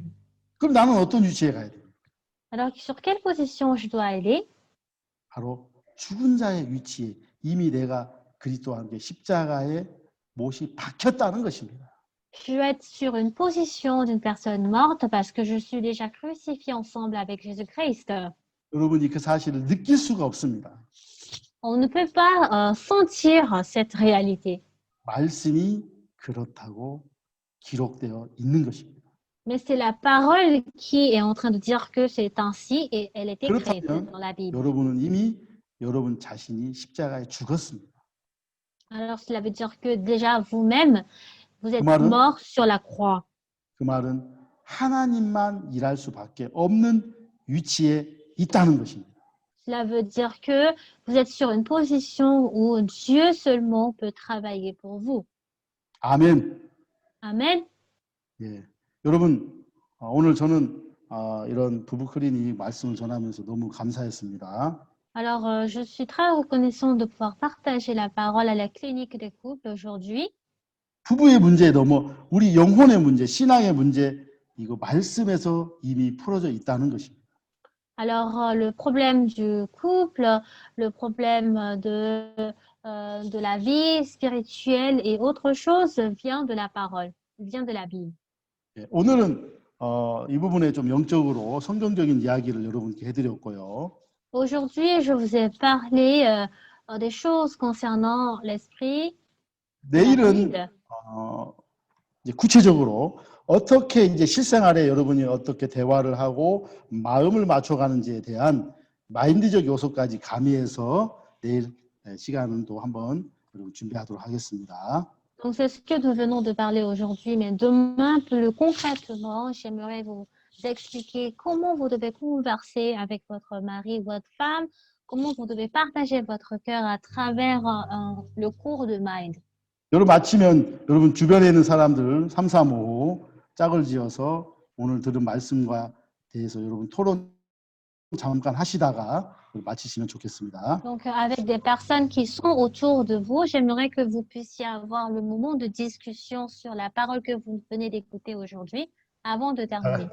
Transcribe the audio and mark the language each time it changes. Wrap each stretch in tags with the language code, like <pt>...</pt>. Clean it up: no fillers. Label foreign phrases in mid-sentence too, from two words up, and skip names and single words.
<ko>그럼 나는 어떤 위치에 가야 돼요?</ko> <fr>Alors, sur quelle position je dois aller?</fr> <ko>바로 죽은 자의 위치에 이미 내가 그리스도와 함께 십자가에 못이 박혔다는 것입니다.</ko> <fr>Je dois être sur une position d'une personne morte parce que je suis déjà crucifié ensemble avec Jésus-Christ.</fr> <ko>여러분이 그 사실을 느낄 수가 없습니다.</ko> <fr>On ne peut pas sentir cette réalité.</fr> <ko>말씀이 그렇다고 기록되어 있는 것입니다.</ko> <fr>Mais c'est la parole qui est en train de dire que c'est ainsi et elle est écrite</fr> <ko>그렇다면</ko> <fr>dans la Bible.</fr> <ko>여러분은 이미 여러분 자신이 십자가에 죽었습니다.</ko> <fr>Alors cela veut dire que déjà vous-même, vous êtes</fr> <ko>말은-</ko> <fr>mort sur la croix.</fr> <ko>그 말은 하나님만 일할 수밖에 없는 위치에 있다는 것입니다.</ko> <fr>Cela veut dire que vous êtes sur une position où Dieu seulement peut travailler pour vous.</fr> <ko>아멘.</ko> <fr>Amen.</fr> <ko>예. 여러분, 오늘 저는 이런 부부 클리닉 말씀을 전하면서 너무 감사했습니다.</ko> <fr>Alors, je suis très reconnaissante de pouvoir partager la parole à la clinique des couples aujourd'hui.</fr> <ko>부부의 문제 너무 우리 영혼의 문제, 신앙의 문제 이거 말씀에서 이미 풀어져 있다는 것입니다.</ko> <fr>Alors, le problème du couple, le problème de la vie spirituelle et autre chose vient de la parole, vient de la Bible.</fr> <ko>예, 오늘은 이 부분에 좀 영적으로 성경적인 이야기를 여러분께 해드렸고요.</ko> <fr>Aujourd'hui, je vous ai parlé des choses concernant l'esprit, la</fr> <ko>내일은</ko> <fr>Bible.</fr> <ko>이제 구체적으로 어떻게 이제 실생활에 여러분이 어떻게 대화를 하고 마음을 맞춰가는지에 대한 마인드적 요소까지 가미해서 내일 시간은 또 한번 여러분 준비하도록 하겠습니다.</ko> <fr>Donc, c'est ce que nous venons de parler aujourd'hui, mais demain, plus concrètement, j'aimerais vous expliquer comment vous devez converser avec votre mari ou votre femme, comment vous devez partager votre cœur à travers le cours de Mind.</fr> <ko>여러분 마치면 여러분 주변에 있는 사람들 3, 4, 5 짝을 지어서 오늘 들은 말씀과 대해서 여러분 토론 잠깐 하시다가 마치시면 좋겠습니다.</ko> <fr>Donc, avec des personnes qui sont autour de vous, j'aimerais que vous puissiez avoir le moment de discussion sur la parole que vous venez d'écouter aujourd'hui avant de terminer.</fr>